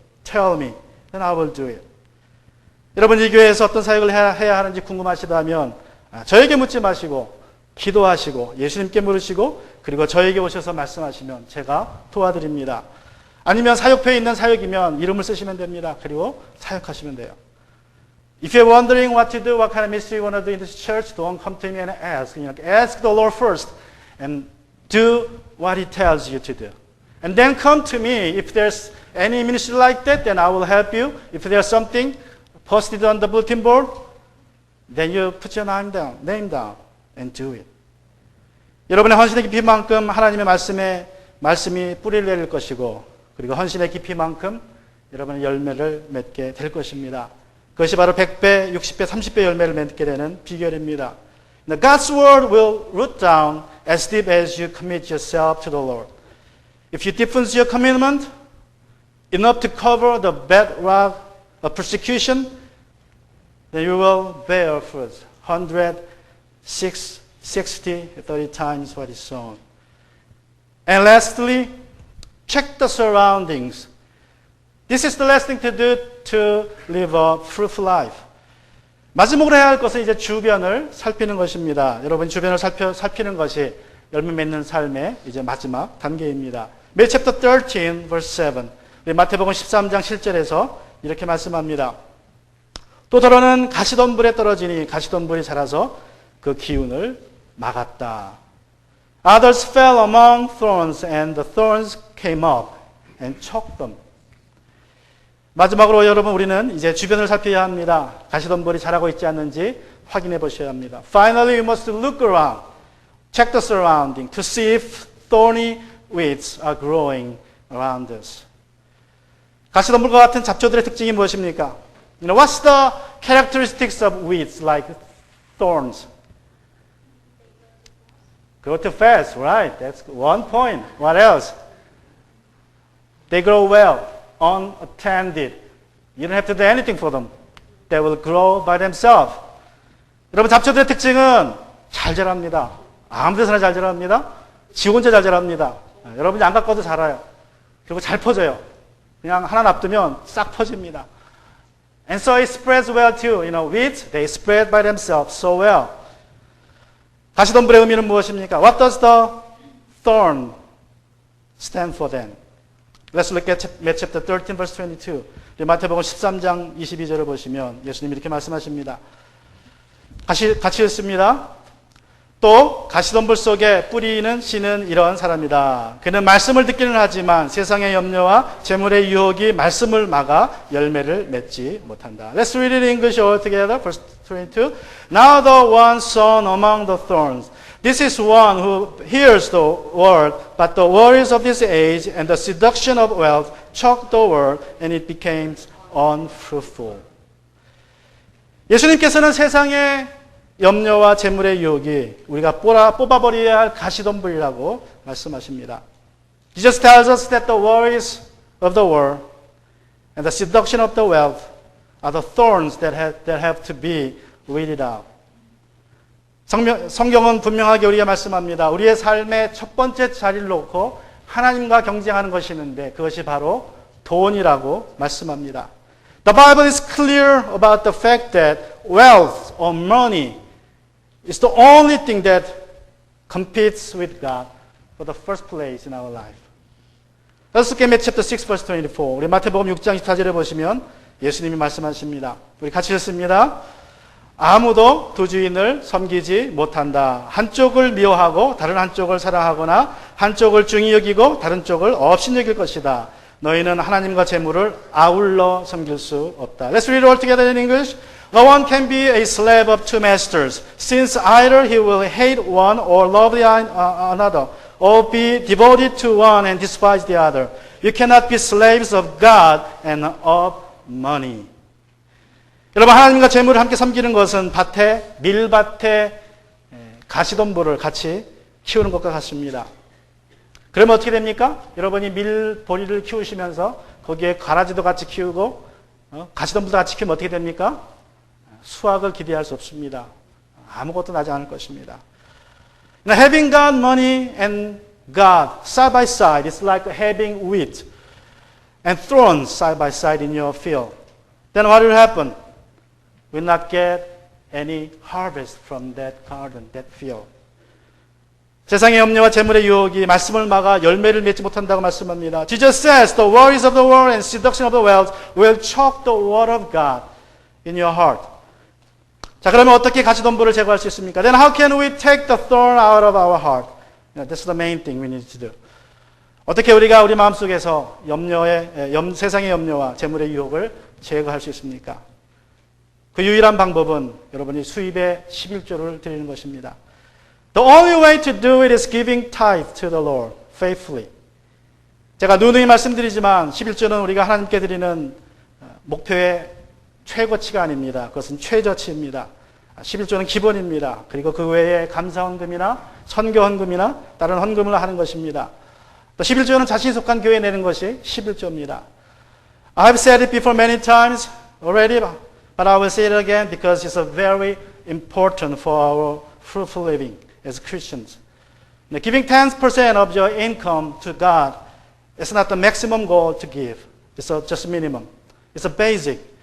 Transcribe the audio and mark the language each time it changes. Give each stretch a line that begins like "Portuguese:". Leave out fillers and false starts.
English: Tell me, then I will do it.
Korean: 여러분 이 교회에서 어떤 사역을 해야 하는지 궁금하시다면 저에게 묻지 마시고 기도하시고 예수님께 물으시고 그리고 저에게 오셔서 말씀하시면 제가 도와드립니다. 아니면 사역표에 있는 사역이면 이름을 쓰시면 됩니다. 그리고 사역하시면 돼요.
English: If you're wondering what to do, what kind of ministry you want to do in this church, don't come to me and ask. Ask the Lord first and do what He tells you to do. And then come to me. If there's any ministry like that, then I will help you. If there's something posted on the bulletin board, then you put your name down and do it.
Korean: 여러분의 헌신의 깊이만큼 하나님의 말씀이 뿌리를 내릴 것이고 그리고 헌신의 깊이만큼 여러분의 열매를 맺게 될 것입니다. 그것이 바로 100배, 60배, 30배 열매를 맺게 되는 비결입니다.
English: Now, God's word will root down as deep as you commit yourself to the Lord. If you deepen your commitment enough to cover the bedrock of persecution, then you will bear fruit. 100, 60, 30 times what is sown. And lastly, check the surroundings. This is the last thing to do to live a fruitful life.
Korean: 마지막으로 해야 할 것은 이제 주변을 살피는 것입니다. 여러분 주변을 살피는 것이 열매 맺는 삶의 이제 마지막 단계입니다.
English: Matthew chapter 13, verse 7.
Korean: 우리 마태복음 13장 7절에서 이렇게 말씀합니다. 또 더러는 가시덤불에 떨어지니 가시덤불이 자라서 그 기운을 막았다.
English: Others fell among thorns and the thorns came up and choked them.
Korean: 마지막으로 여러분 우리는 이제 주변을 살펴야 합니다. 가시덤불이 자라고 있지 않는지 확인해 보셔야 합니다.
English: Finally, you must look around, check the surrounding to see if thorny weeds are growing around us.
Korean: 가시덤불과 같은 잡초들의 특징이 무엇입니까?
English: You know, what's the characteristics of weeds like thorns? Grow too fast, right? That's one point. What else? They grow well, unattended. You don't have to do anything for them. They will grow by themselves.
Korean: 여러분, 잡초들의 특징은 잘 자랍니다. 아무 데서나 잘 자랍니다. 지 혼자 잘 자랍니다. 여러분이 안 가꿔도 자라요. 그리고 잘 퍼져요. 그냥 하나 놔두면 싹 퍼집니다.
English: And so it spreads well too. You know, weeds, they spread by themselves so well.
Korean: 가시덤불의 의미는 무엇입니까?
English: What does the thorn stand for then? Let's look at Matthew chapter 13 verse 22.
Korean: 마태복음 13장 22절을 보시면 예수님이 이렇게 말씀하십니다. 같이 읽습니다. 또 가시덤불 속에 뿌리는 씨는 이런 사람이다. 그는 말씀을 듣기는 하지만 세상의 염려와 재물의 유혹이 말씀을 막아 열매를 맺지 못한다.
English: Let's read it in English all together. Verse 22. Now the one sown among the thorns. This is one who hears the word, but the worries of this age and the seduction of wealth choke the word, and it becomes unfruitful.
Korean: 예수님께서는 세상의 염려와 재물의 유혹이 우리가 뽑아버려야 할 가시덤불이라고 말씀하십니다.
English: Jesus tells us that the worries of the world and the seduction of the wealth are the thorns that have to be weeded out.
Korean: 성경은 분명하게 우리에게 말씀합니다. 우리의 삶의 첫 번째 자리를 놓고 하나님과 경쟁하는 것이 있는데 그것이 바로 돈이라고 말씀합니다.
English: The Bible is clear about the fact that wealth or money is the only thing that competes with God for the first place in our life. Let's look at Matthew chapter 6 verse 24.
Korean: 우리 마태복음 6장 24절에 보시면 예수님이 말씀하십니다. 우리 같이 읽습니다. 아무도 두 주인을 섬기지 못한다. 한쪽을 미워하고 다른 한쪽을 사랑하거나 한쪽을 중히 여기고 다른 쪽을 없이 여길 것이다. 너희는 하나님과 재물을 아울러 섬길 수 없다.
English: Let's read it all together in English. No one can be a slave of two masters, since either he will hate one or love another, or be devoted to one and despise the other. You cannot be slaves of God and of money.
Korean: 여러분, 하나님과 재물을 함께 섬기는 것은 밀밭에 가시덤불을 같이 키우는 것과 같습니다. 그러면 어떻게 됩니까? 여러분이 밀보리를 키우시면서 거기에 가라지도 같이 키우고 가시덤불도 같이 키우면 어떻게 됩니까? 수확을 기대할 수 없습니다. 아무것도 나지 않을 것입니다.
English: Now, having God, money, and God side by side is like having wheat and thorns side by side in your field. Then what will happen? Will not get any harvest from that garden, that field.
Korean: 세상의 염려와 재물의 유혹이 말씀을 막아 열매를 맺지 못한다고 말씀합니다.
English: Jesus says the worries of the world and seduction of the wealth will choke the word of God in your heart.
Korean: 자, 그러면 어떻게 가시덤불을 제거할 수 있습니까?
English: Then how can we take the thorn out of our heart? That's the main thing we need to do.
Korean: 어떻게 우리가 우리 마음속에서 세상의 염려와 재물의 유혹을 제거할 수 있습니까? 그 유일한 방법은 여러분이 수입의 11조를 드리는 것입니다.
English: The only way to do it is giving tithe to the Lord faithfully.
Korean: 제가 누누이 말씀드리지만 11조는 우리가 하나님께 드리는 목표의 최고치가 아닙니다. 그것은 최저치입니다. 11조는 기본입니다. 그리고 그 외에 감사헌금이나 선교헌금이나 다른 헌금을 하는 것입니다. 또 11조는 자신이 속한 교회에 내는 것이 11조입니다.
English: I have said it before many times already, but I will say it again because it's very important for our fruitful living as Christians. Giving 10% of your income to God is not the maximum goal to give. It's just minimum. It's a basic.